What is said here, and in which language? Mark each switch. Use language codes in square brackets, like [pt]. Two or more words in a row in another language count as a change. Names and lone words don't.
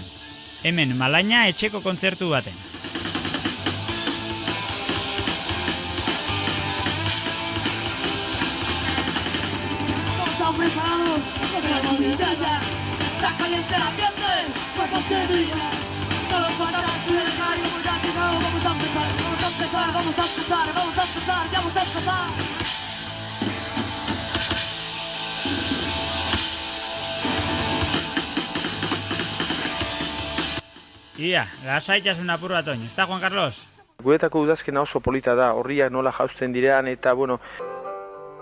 [eu] Hemen Malaina etxeko kontzertu baten. [es] Estamos preparados, la solitaria, está caliente el ambiente, fuego que brilla, solo falta dejar y muy rápido, vamos a empezar, ya vamos a empezar. [eu] Ia, lasaitasun apur bat oin, ez da, Juan Carlos? Guretako udazkena oso polita da, horriak nola jausten direan eta, bueno...